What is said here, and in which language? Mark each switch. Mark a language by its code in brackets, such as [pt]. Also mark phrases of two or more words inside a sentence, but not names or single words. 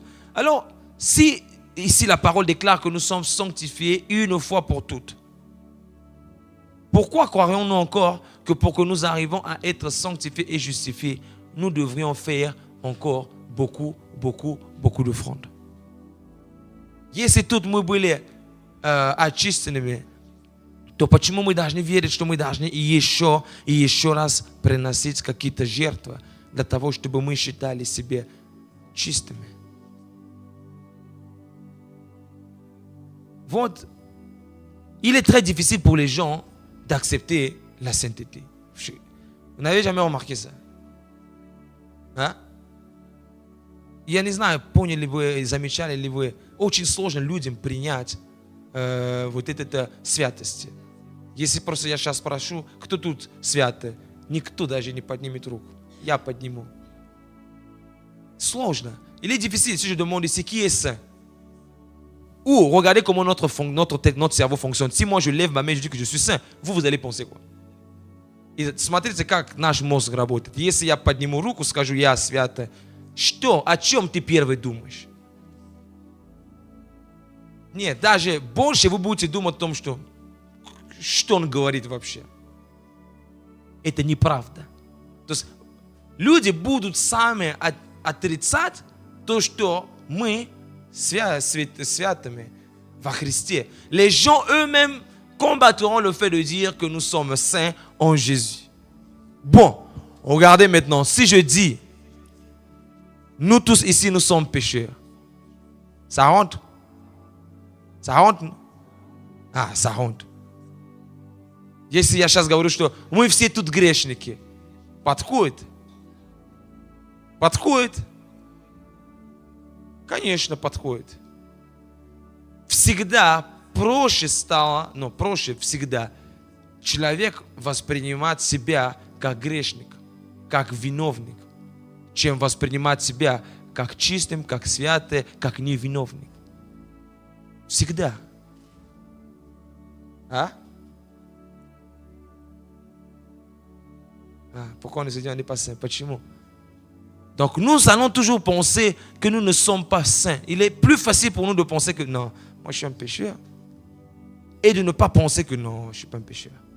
[fr] Alors, si ici la parole déclare que nous sommes sanctifiés une fois pour toutes, pourquoi croirions-nous encore que pour que nous arrivions à être sanctifiés et justifiés, nous devrions faire encore beaucoup d'offrandes? [ru] Если тут мы были очищенными, то почему мы должны верить, что мы должны и еще раз приносить какие-то жертвы для того, чтобы мы считали себя чистыми? Вот, [fr] il est très difficile pour les gens d'accepter la sainteté. Vous n'avez jamais remarqué ça? А? [ru] Я не знаю, поняли вы, замечали ли вы, очень сложно людям принять вот эту святость. Если просто я сейчас спрошу, кто тут святый, никто даже не поднимет руку. Я подниму. Сложно. [fr] Il est difficile si je demande ici qui est saint. Ou regardez comment notre cerveau fonctionne. Si moi je lève ma main et je dis que je suis saint, vous allez penser quoi? [ru] И смотрите, как наш мозг работает. Если я подниму руку, скажу я святый, что, о чем ты первый думаешь? Нет, даже больше вы будете думать о том, что он говорит вообще. Это неправда. То есть люди будут сами отрицать то, что мы святыми во Христе. [fr] Les gens eux-mêmes combattront le fait de dire que nous sommes saints en Jésus. Bon, Regardez maintenant, si je dis, nous tous ici, nous sommes pécheurs, ça rentre? Ça rentre? Ah, ça rentre. [ru] Если я сейчас говорю, что мы все тут грешники, подходит? Подходит? Конечно, подходит. Всегда проще стало, проще всегда человек воспринимать себя как грешник, как виновник, чем воспринимать себя как чистым, как святым, как невиновник. Всегда. [fr] Pourquoi on ne se dit on n'est pas saint? [ru] Почему? [fr] Donc nous allons toujours penser que nous ne sommes pas saints. Il est plus facile pour nous de penser que non, moi je suis un pécheur. Et de ne pas penser que non, je ne suis pas un pécheur.